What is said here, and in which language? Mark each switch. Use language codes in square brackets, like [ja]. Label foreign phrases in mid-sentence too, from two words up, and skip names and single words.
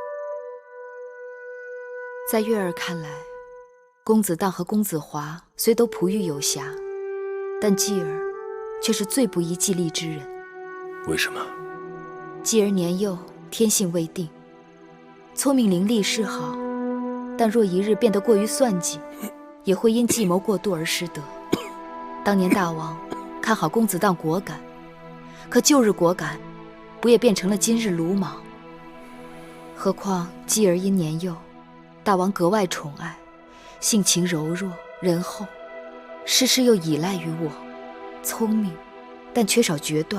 [zh] 在月儿看来，公子当和公子华虽都璞玉有瑕，但继儿却是最不宜继立之人。为什么？继儿年幼，天性未定，聰明伶俐是好，但若一日变得過於算計，也會因計謀過度而失德。當年大王看好公子當果敢，可舊日果敢，不也變成了今日魯莽？何況繼兒因年幼，大王格外寵愛，性情柔弱仁厚，事事又依賴於我，聰明，但缺少決斷。